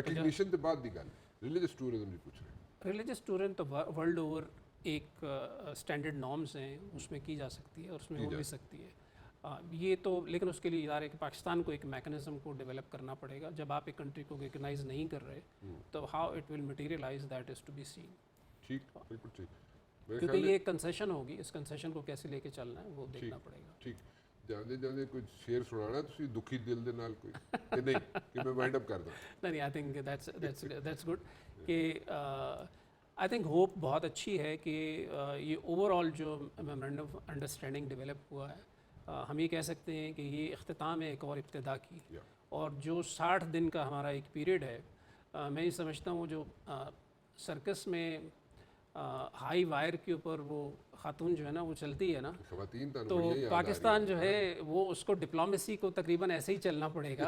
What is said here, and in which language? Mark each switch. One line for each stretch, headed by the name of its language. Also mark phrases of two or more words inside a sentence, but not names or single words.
English: recognition
Urdu: کے بعد دی گل
English: religious tourism
Urdu: دی پوچھ رہے ہیں.
English: religious tourism
Urdu: تو
English: world over
Urdu: ایک
English: standard norms
Urdu: ہیں، اس میں کی جا سکتی ہے اور اس میں ہو بھی سکتی ہے. یہ تو، لیکن اس کے لیے ادارے کہ پاکستان کو ایک میکانزم کو ڈیولپ کرنا پڑے گا. جب آپ ایک کنٹری کو ریکگنائز نہیں کر رہے تو
English: how it will materialize, that is to be seen.
Urdu: ٹھیک، بالکل ٹھیک. کیونکہ یہ ایک کنسیشن ہوگی، اس کنسیشن کو کیسے لے کے چلنا ہے وہ دیکھنا پڑے گا.
Punjabi: ٹھیک. جاندے کچھ شعر سنانا تسی دکھی دل دے نال کوئی کہ نہیں
Urdu: کہ میں
English: wind up
Urdu: کر دوں. نہیں،
English: I think that's good
Urdu: کہ
English: I think hope
Urdu: بہت اچھی ہے کہ یہ
English: overall
Urdu: جو
English: memorandum of understanding
Urdu: ڈیولپ ہوا ہے، ہم یہ کہہ سکتے ہیں کہ یہ اختتام ہے ایک اور ابتدا کی. اور جو 60 دن کا ہمارا ایک پیریڈ ہے، میں یہ سمجھتا ہوں جو سرکس میں
English: high wire
Urdu: کے اوپر وہ خاتون جو ہے نا وہ چلتی ہے نا، تو پاکستان جو ہے وہ اس کو ڈپلومیسی کو تقریباً ایسے ہی چلنا پڑے گا.